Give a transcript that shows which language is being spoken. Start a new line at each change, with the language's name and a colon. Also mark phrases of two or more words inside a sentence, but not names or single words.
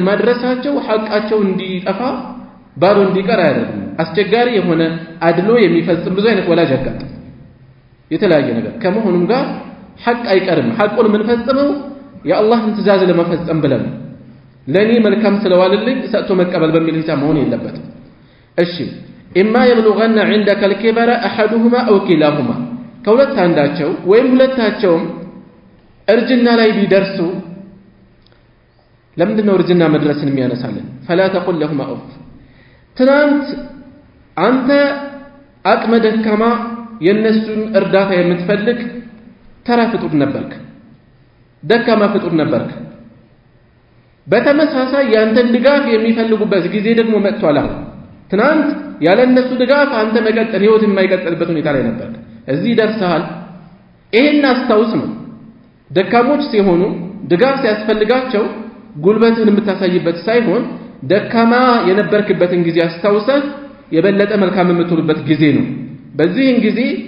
Amharic: ማድረሳቸው ሐቃቸው እንዲጠፋ ባዶ እንዲቀር አያደርግም። አስቸጋሪ የሆነ አድሎ የሚፈጽም ብዙ አይነት ወላጅ ያጋጥም የተለያየ ነገር ከመሆኑም ጋር ሐቅ አይቀርም። ሐቁን የምንፈጽመው የአላህን ትእዛዝ ለመፈጸም ብለን ለኔ መልካም ስለዋልልኝ ሰጥቶ መቀበል በሚል ሂሳብ መሆን የለበትም። እሺ
Arabic: إما يبلغن عندك الكبر احدهما او كلاهما
Amharic: ከሁለት አንዳቸው ወይም ሁለታቸውም እርጅና ላይ ቢደርሱ ለምንድነው እርጅና መድረስን የሚያነሳልን?
Arabic: فلا تقل لهما اف
Amharic: ትናንት አንተ አቅመ ደካማ የነሱን እርዳታ የምትፈልግ ተራ ፍጡር ነበርክ፣ ደካማ ፍጡር ነበርክ። በተመሳሳይ ያንተን ድጋፍ የሚፈልጉበት ጊዜ ደግሞ መጥቷል። ትናንት ያለ እነሱ ድጋፍ አንተ መቀጠል ህይወት የማይቀጥልበት ሁኔታ ላይ ነበርክ። እዚህ ደርሰሃል። ይሄን አስታውስ ነው። ደካሞች ሲሆኑ ድጋፍ ሲያስፈልጋቸው ጉልበትን የምታሳይበት ሳይሆን ደካማ የነበርክበትን ጊዜ አስታውሰህ የበለጠ መልካም የምትሆንበት ጊዜ ነው። በዚህን ጊዜ